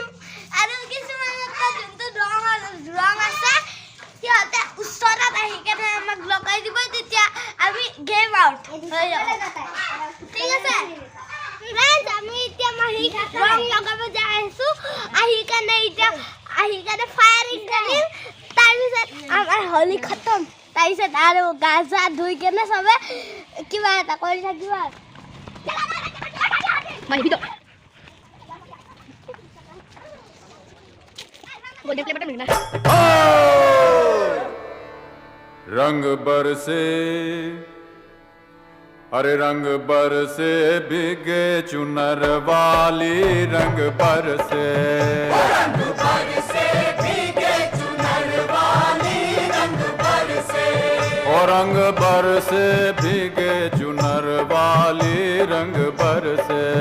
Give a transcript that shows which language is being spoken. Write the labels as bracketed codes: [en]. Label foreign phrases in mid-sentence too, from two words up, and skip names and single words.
[as] আৰু কিছুমান যোনটো ৰং আছে সিহঁতে ওচৰত আহি কেনে আমাক লগাই দিব তেতিয়া আমি গেম আউট হৈ যাব ঠিক আছে ফ্ৰেন্ডস আমি এতিয়া মাহি ৰং লগাব যাই আছো আহি কেনে ফায়াৰিং খেলিম তাৰপিছত আমাৰ হোলি খতম তাৰপিছত আৰু গাজা ধুই কেনে সবে কিবা এটা কৰি থাকিব [ms] Mari video. Boleh play button mana? [hi] रंग बरसे अरे रंग बरसे भीगे चुनर वाली रंग बरसे भीगे चुनर वाली रंग बरसे और रंग बरसे भीगे चुनर वाली रंग बरसे